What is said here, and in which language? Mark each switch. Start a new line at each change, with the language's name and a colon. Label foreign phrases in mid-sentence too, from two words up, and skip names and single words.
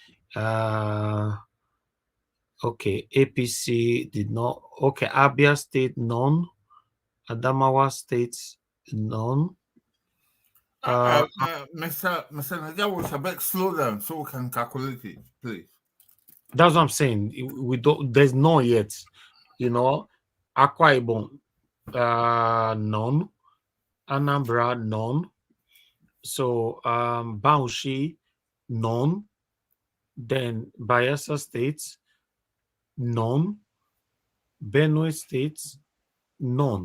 English: Okay, APC did not. Okay, Abia State, none. Adamawa State, none. Mr. Nadia was a bit slow down so we can calculate it, please. That's what I'm saying. We don't. There's none yet. Akwa Ibom, none. Anambra, none. So Bauchi, none. Then Bayelsa State, none. Benue State, none.